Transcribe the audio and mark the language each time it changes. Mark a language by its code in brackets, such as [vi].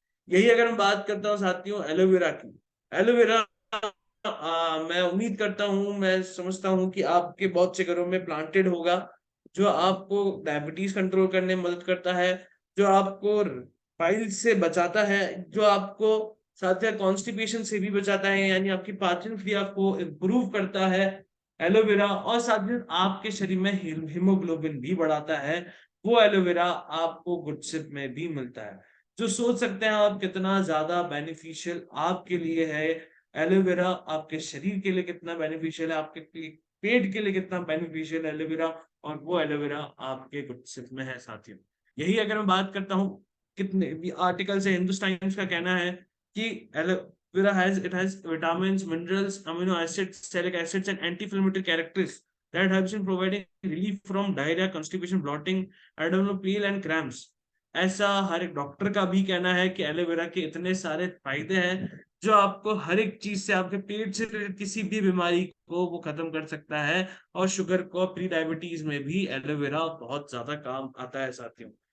[hi] यही अगर मैं बात करता हूँ साथियों एलोवेरा की, एलोवेरा मैं उम्मीद करता हूँ, मैं समझता हूँ कि आपके बहुत से घरों में प्लांटेड होगा, जो आपको डायबिटीज कंट्रोल करने में मदद करता है, जो आपको पाइल्स से बचाता है, जो आपको साथ ही कॉन्स्टिपेशन से भी बचाता है, यानी आपकी पाचन क्रिया को इम्प्रूव करता है एलोवेरा, और साथ ही आपके शरीर में हीमोग्लोबिन भी बढ़ाता है, वो एलोवेरा आपको गुडशिप में भी मिलता है। जो सोच सकते हैं आप कितना ज्यादा बेनिफिशियल आपके लिए है एलोवेरा, आपके शरीर के लिए कितना बेनिफिशियल है, आपके पेट के लिए कितना बेनिफिशियल है एलोवेरा, और वो एलोवेरा आपके गुडशिप में है साथियों। यही अगर मैं बात करता हूँ, कितने भी आर्टिकल से हिंदुस्तान टाइम्स का कहना है कि aloe vera [en] has vitamins, minerals, amino acids, salic acids and anti-inflammatory characteristics that helps in providing relief from diarrhea, constipation, bloating, abdominal pain and cramps। [hi] ऐसा हर एक डॉक्टर का भी कहना है कि एलोवेरा के इतने सारे फायदे हैं, जो आपको हर एक चीज से, आपके पेट से रिलेटेड किसी भी बीमारी को वो खत्म कर सकता है, और शुगर को, प्री डायबिटीज में भी एलोवेरा बहुत ज्यादा काम आता है साथियों।